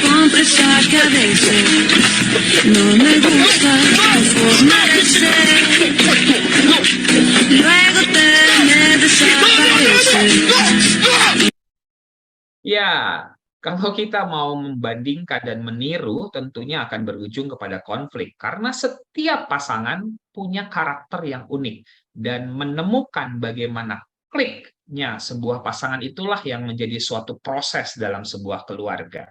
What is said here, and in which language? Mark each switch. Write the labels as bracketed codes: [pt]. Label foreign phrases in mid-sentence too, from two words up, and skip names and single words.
[es] Compra esa cabeza. No me gusta tu forma de ser. Luego te me desaparece. [id] Ya, kalau kita mau membandingkan dan meniru, tentunya akan berujung kepada konflik. Karena setiap pasangan punya karakter yang unik. Dan menemukan bagaimana kliknya sebuah pasangan itulah yang menjadi suatu proses dalam sebuah keluarga.